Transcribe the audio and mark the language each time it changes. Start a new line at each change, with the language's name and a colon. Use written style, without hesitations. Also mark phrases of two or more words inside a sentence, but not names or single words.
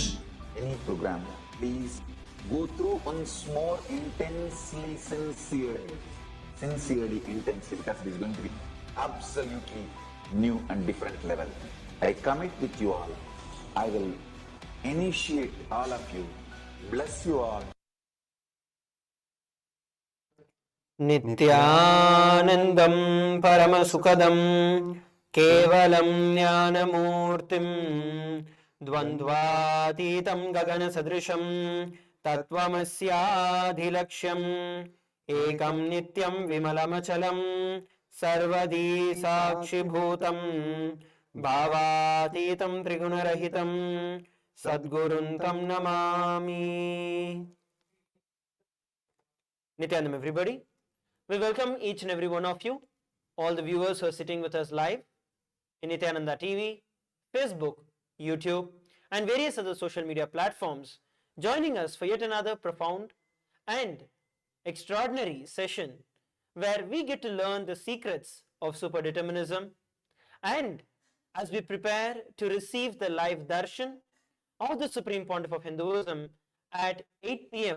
English: Any program, please go through once more intensely, sincerely, intensely, because it is going to be absolutely new and different level. I commit with you all. I will initiate all of you. Bless you all.
Sanskrit: नित्यानन्दं परमसुखदं केवलं ज्ञानमूर्तिं द्वन्द्वातीतं गगन सदृशं तत्त्वमस्याधिलक्ष्यम् एकं नित्यं विमलमचलं सर्वदी साक्षिभूतं भावातीतं त्रिगुणरहितं सद्गुरुं तं नमामि.
English: Nityanam, everybody. We welcome each and every one of you, all the viewers who are sitting with us live in Nityananda TV, Facebook, YouTube, and various other social media platforms, joining us for yet another profound and extraordinary session where we get to learn the secrets of super-determinism, and as we prepare to receive the live darshan of the Supreme Pontiff of Hinduism at 8 p.m.